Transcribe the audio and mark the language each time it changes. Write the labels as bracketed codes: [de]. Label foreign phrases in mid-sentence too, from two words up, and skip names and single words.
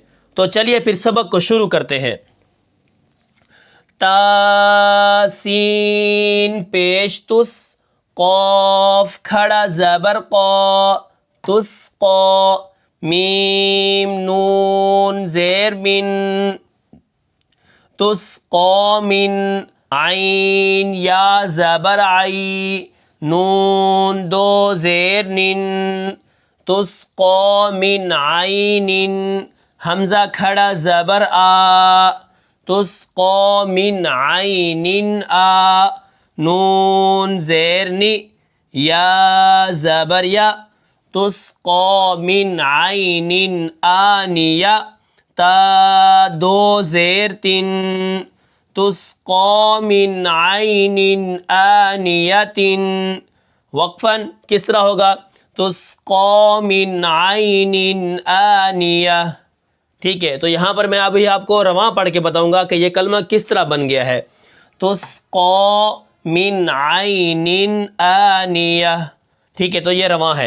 [ur] تو چلیے پھر سبق کو شروع کرتے ہیں۔ تا سین پیش تس، قاف کھڑا زبر قا تسقا، میم نون زیر من [ar] تسقا من، [ur] عین یا زبر عی، نون دو زیر نن [ar] تسقا من عین، [ur] حمزہ کھڑا زبر آ [ar] تسقا من عین آ، [ur] نون زیر نی، یا زبر یا [ar] تسقا من عین آنیہ، [ur] تا دو زیر تن [ar] تسقا من عین آنیۃ، [ur] وقفاً کس طرح ہوگا؟ [ar] تسقا من عین آنیہ۔ [ur] ٹھیک ہے، تو یہاں پر میں ابھی آپ کو رواں پڑھ کے بتاؤں گا کہ یہ کلمہ کس طرح بن گیا ہے۔ [ar] تسقا من عین آنیہ، [ur] ٹھیک ہے، تو یہ رواں ہے۔